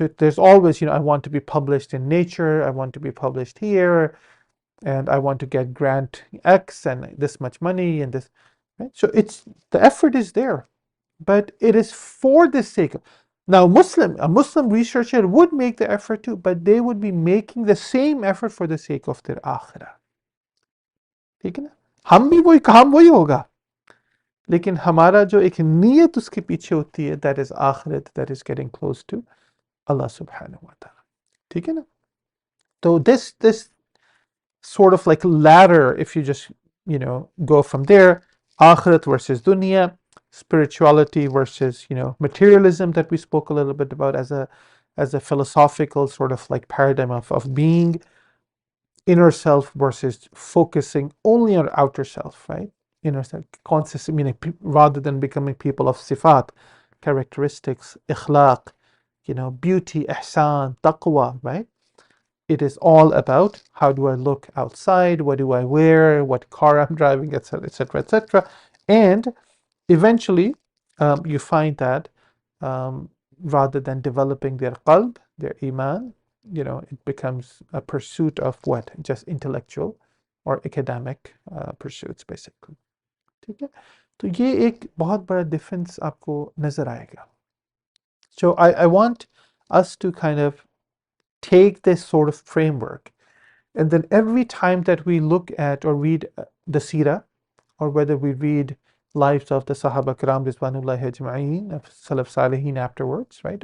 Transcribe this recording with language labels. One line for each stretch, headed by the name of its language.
English: So there's always, I want to be published in Nature, I want to be published here, and I want to get grant X and this much money and this. Right? So the effort is there, but it is for the sake of. Now, a Muslim researcher would make the effort too, but they would be making the same effort for the sake of their akhirah.
Hindi: ठीक है ना? हम वही होगा, लेकिन हमारा जो एक नीयत उसके पीछे होती है,
English: that is
Hindi: आखिरत,
English: that is getting close to Allah subhanahu wa ta'ala.
Hindi: ठीक है ना?
English: So this sort of like ladder, if you just, go from there, akhirat versus dunya, spirituality versus, materialism that we spoke a little bit about as a philosophical sort of like paradigm of being, inner self versus focusing only on outer self, right? Inner self, conscious, meaning rather than becoming people of sifat, characteristics, ikhlaq, beauty, ihsan, taqwa, right? It is all about how do I look outside, what do I wear, what car I'm driving, etc., etc., etc. And eventually, you find that rather than developing their qalb, their iman, it becomes a pursuit of what? Just intellectual or academic pursuits, basically.
Hindi: ठीक है? तो ये एक बहुत बड़ा difference आपको नजर आएगा.
English: So I want us to kind of take this sort of framework, and then every time that we look at or read the Sirah, or whether we read lives of the Sahaba Kiram Rizwanullahi Ajma'een, of Salaf Salihin afterwards, right?